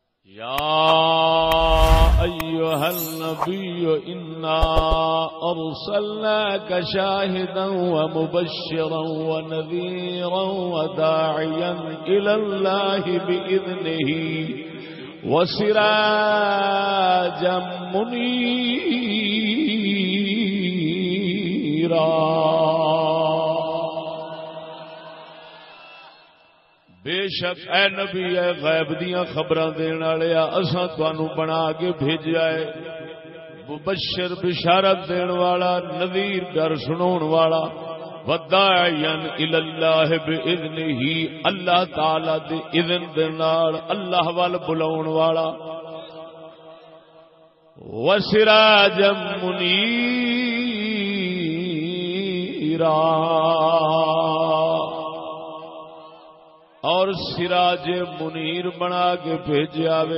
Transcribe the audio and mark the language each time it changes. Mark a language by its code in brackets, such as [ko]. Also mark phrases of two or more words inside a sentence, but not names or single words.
[ar] يا أيها النبي إنا أرسلناك شاهدا ومبشرا ونذيرا وداعيا إلى الله بإذنه وسراجا منيرا بے [pa] شک اے نبی اے غیب دیاں خبراں دین والے اساں تانوں بنا کے بھیجیا ہے مبشر بشارت دین والا نذیر ڈر سناون والا [ar] وداعیا الی اللہ باذنہ [pa] اللہ تعالی دے اذن دے نال اللہ وال بلاون والا [ar] وسراجا منیرا [pa] اور سراج منیر بنا کے بھیجیا وے.